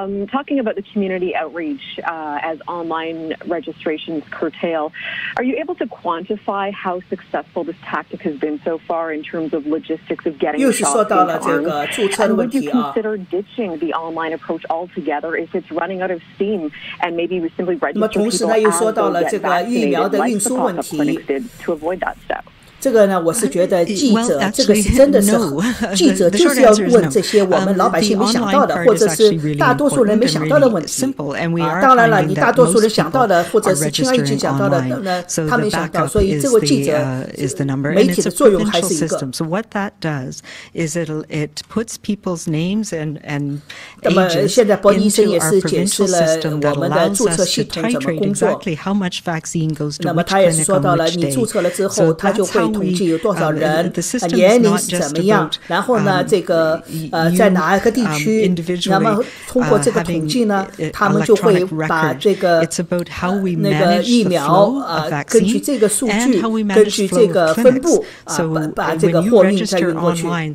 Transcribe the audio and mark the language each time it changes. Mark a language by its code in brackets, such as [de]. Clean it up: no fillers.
[en] Talking about the community outreach as online registrations curtail, are you able to quantify how successful this tactic has been so far in terms of logistics of getting shops into arms? And would you consider ditching the online approach altogether if it's running out of steam and maybe we simply register people as they get vaccinated, like the pop-up clinics did, to avoid that step? [zh] 这个呢，我是觉得记者这个是真的是记者就是要问这些我们老百姓没想到的，或者是大多数人没想到的问题。当然了，你大多数人想到的，或者是轻而易举想到的，那他没想到，所以这个记者媒体的作用还是一个。 [en] So what that does is it puts people's names and [zh] 那么现在博尼医生也是解释了我们的注册系统怎么工作。那么他也是说到了，你注册了之后，他就会统计有多少人，年龄是怎么样，然后呢，这个在哪一个地区，那么通过这个统计呢，他们就会把这个那个疫苗根据这个数据，根据这个分布把这个货运再运过去。